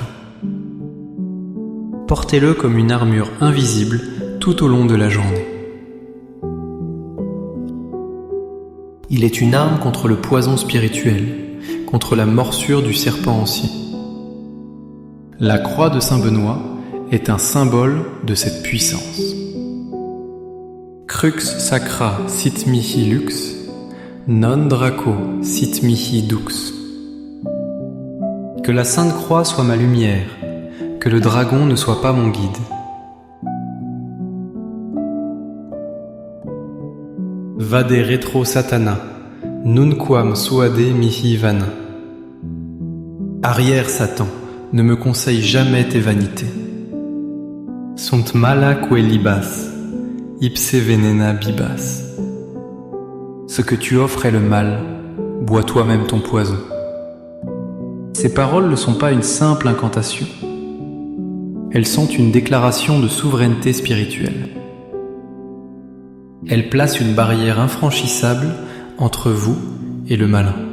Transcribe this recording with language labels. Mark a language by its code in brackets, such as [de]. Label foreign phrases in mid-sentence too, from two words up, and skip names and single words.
[fr] Portez-le comme une armure invisible tout au long de la journée. Il est une arme contre le poison spirituel, contre la morsure du serpent ancien. La croix de Saint Benoît est un symbole de cette puissance. [la] Crux sacra sit mihi lux, non draco sit mihi dux. [fr] Que la Sainte Croix soit ma lumière, que le dragon ne soit pas mon guide. [la] Vade retro satana, nunquam suade mihi vana. [fr] Arrière Satan, ne me conseille jamais tes vanités. [la] Sunt mala que libas, ipse venena bibas. [fr] Ce que tu offres est le mal, bois toi-même ton poison. Ces paroles ne sont pas une simple incantation. Elles sont une déclaration de souveraineté spirituelle. Elles placent une barrière infranchissable entre vous et le malin.